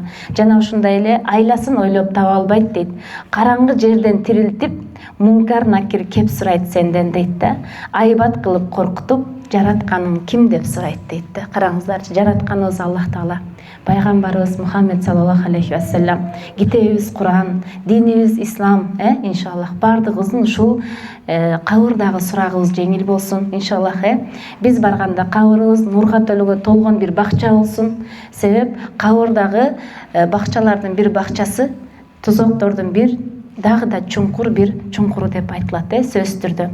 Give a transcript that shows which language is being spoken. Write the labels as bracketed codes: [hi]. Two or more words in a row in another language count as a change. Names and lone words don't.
[ky] Жана ушундай эле айласын ойлоп таба албайт дейт. Караңгы жерден тирилтип, мункар накир кеп сурайт сенден дейт да. Айбат кылып коркутуп, жаратканың ким деп сурайт дейт да. Караңыздарчы, жаратканыбыз Аллах Таала. Пайгамбарыбыз Мухаммед [ar] صلى الله عليه وسلم, [ky] китебибиз Куран, динибиз Ислам, иншаллах бардыгыбыздын ушул кабырдагы сурагыбыз жеңил болсун, иншаллах. Биз барганда кабырыбыз нурга толгон бир бакча болсун. Себеп кабырдагы бакчалардын бир бакчасы тузоктордун бир дагы да чуңкур бир чуңкуру деп айтылат, сөзсүз түрдө.